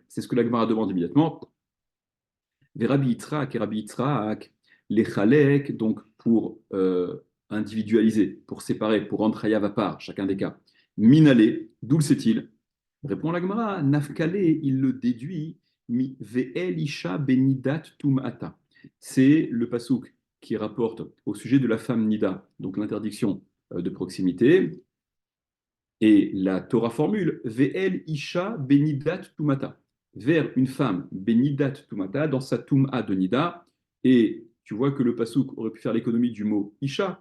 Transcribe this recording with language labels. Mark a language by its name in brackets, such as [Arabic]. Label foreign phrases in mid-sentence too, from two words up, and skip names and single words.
[French] C'est ce que la Gemara demande immédiatement. Les Rabbi Yitzhak, les chalek, donc pour individualiser, pour séparer, pour rendre hayav à part chacun des cas. Minale, d'où le sait-il? Répond la Gemara, Nafkale, il le déduit, [Hebrew] mi ve'el isha benidat tum'ata. [French] C'est le pasouk qui rapporte au sujet de la femme nida, donc l'interdiction de proximité. Et la Torah formule [Hebrew] Ve'el Isha Benidat Tumata, [French] vers une femme [Hebrew] Benidat Tumata, [French] dans sa Tum'a de Nida. Et tu vois que le pasouk aurait pu faire l'économie du mot Isha.